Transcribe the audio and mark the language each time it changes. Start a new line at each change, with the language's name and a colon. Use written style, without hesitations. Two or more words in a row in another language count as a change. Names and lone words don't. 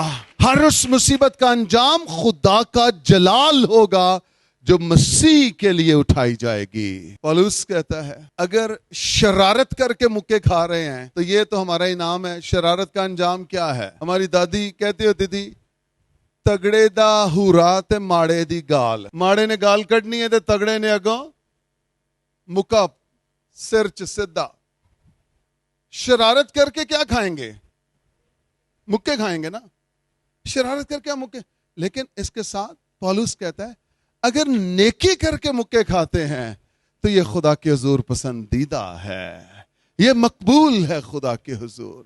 Urdu: ہر اس مصیبت کا انجام خدا کا جلال ہوگا جو مسیح کے لیے اٹھائی جائے گی. پولس کہتا ہے اگر شرارت کر کے مکے کھا رہے ہیں تو یہ تو ہمارا انعام ہے. شرارت کا انجام کیا ہے؟ ہماری دادی کہتی ہوتی تھی
Punjabi: تگڑے دا ہورا تے ماڑے دی گال. ماڑے نے گال کڈنی ہے تے تگڑے نے اگوں مکا سر چ سدھا.
Urdu: شرارت کر کے کیا کھائیں گے؟ مکے کھائیں گے نا. شرارت کر کے مکے. لیکن اس کے ساتھ پولس کہتا ہے اگر نیکی کر کے مکے کھاتے ہیں تو یہ خدا کے حضور پسندیدہ ہے، یہ مقبول ہے خدا کے حضور.